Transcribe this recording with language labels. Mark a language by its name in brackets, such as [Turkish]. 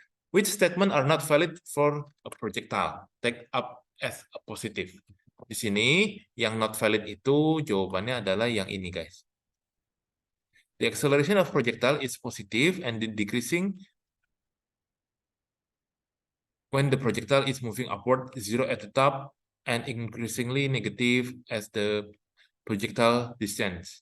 [English] Which statement are not valid for a projectile? Take up as a positive. [Indonesian] Di sini, yang not valid itu jawabannya adalah yang ini, guys. [English] The acceleration of projectile is positive and decreasing when the projectile is moving upward, 0 at the top, and increasingly negative as the projectile descends.